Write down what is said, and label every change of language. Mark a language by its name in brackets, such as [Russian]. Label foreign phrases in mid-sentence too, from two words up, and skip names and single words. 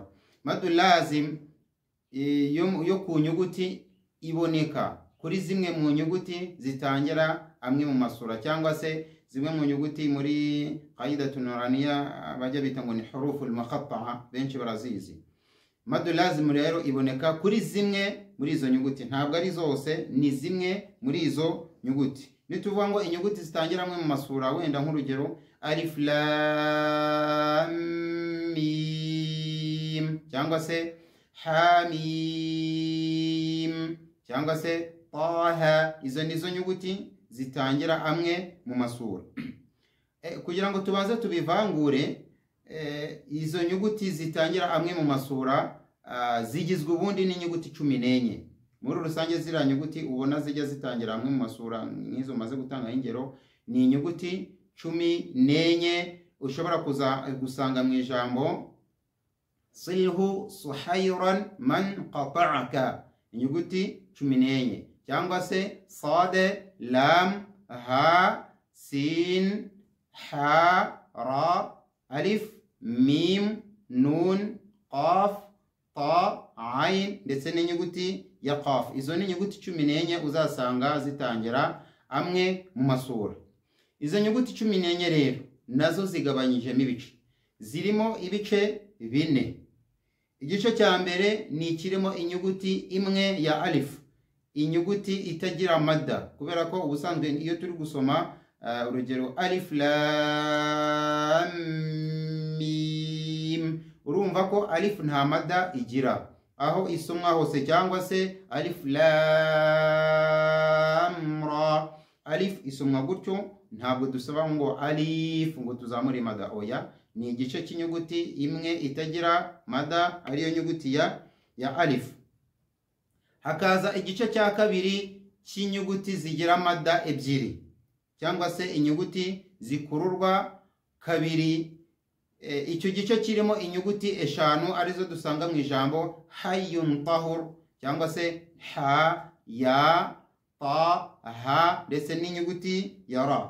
[Kinyarwanda] Madul lazim yo ku nyuguti iboneka kuri zimwe mu nyuguti zitangira amwe mu masura cyangwa se zimwe mu nyuguti muri qaidatun nuraniya bajya bita ngo ni [Arabic] الحروف المقطعة, [Kinyarwanda] benshi barazizi. Madul lazim rero iboneka kuri zimwe muri izo nyuguti, ntabwo ari zose, ni zimwe muri izo nyuguti. Nituvuga ngo inyuguti zitangira amwe mu masura, wenda nk'urugero [Arabic] ألف لام ميم [Kinyarwanda] cyangwa se hamim cyangwa se taha, izo nizo nyuguti zitangira amwe mu masura. Kugira ngo tubaze tubivangure, izo nyuguti zitangira amwe mu masura zigizwe ubundi n'inyuguti 14. Muri rusange ziriya nyuguti ubona zijya zitangira amwe mu masura nk'izo maze gutanga ingero ni inyuguti 14 ushobora gusanga mu ijambo [Arabic] صله سحيرا من قطعك, [Kinyarwanda] inyuguti 14, cyangwa se [Arabic] صاد لام حاء سين هاء راء ألف ميم نون قاف طاء عين [Kinyarwanda] ndetse n'inyuguti ya qaf. Izo ni inyuguti 14 uzasanga zitangira amwe mu masura. Izo nyuguti 14 rero nazo zigabanyijemo ibice, zirimo ibice 4. Igice cya mbere ni kirimo inyuguti imwe ya alif, inyuguti itagira madda, kubera ko ubusanzwe iyo turi gusoma urugero [Arabic] ألف لام [Kinyarwanda] mim, urumva ko alif nta madda igira aho isomwa hose, cyangwa se [Arabic] ألف لام راء, [Kinyarwanda] alif isomwa gutyo, ntabwo dusaba ngo alif ngo tuzamure madda, oya, ni igice cy'inyuguti imwe itagira madda ariyo nyuguti ya alif. Hakaza igice cya kabiri cy'inyuguti zigira madda ebyiri cyangwa se inyuguti zikururwa kabiri icyo gice kirimo inyuguti eshanu arizo dusanga mu ijambo [Arabic] حي طهر, [Kinyarwanda] cyangwa se [Arabic] ها يا طا ها [Kinyarwanda] ndetse n'inyuguti ya ra.